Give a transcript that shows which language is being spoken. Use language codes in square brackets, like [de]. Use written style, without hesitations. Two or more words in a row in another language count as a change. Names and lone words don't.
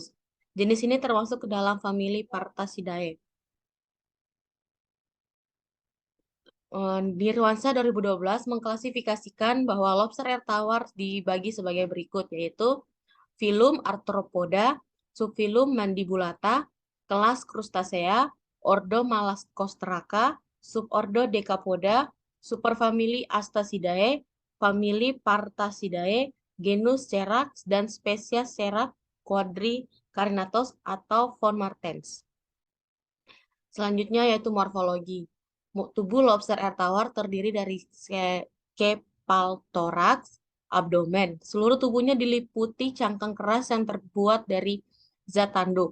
[id] Jenis ini termasuk ke dalam famili Parthacidae. Nirwansyah 2012 mengklasifikasikan bahwa lobster air tawar dibagi sebagai berikut, yaitu filum Arthropoda, subfilum Mandibulata, kelas Crustacea, ordo Malacostraca, subordo Decapoda, superfamili Astacidae, famili Parthacidae, genus Cherax, dan spesies Cherax quadricarinatus atau von Martens. Selanjutnya yaitu morfologi. Tubuh lobster air tawar terdiri dari kepaltoraks, abdomen. Seluruh tubuhnya diliputi cangkang keras yang terbuat dari zat tanduk.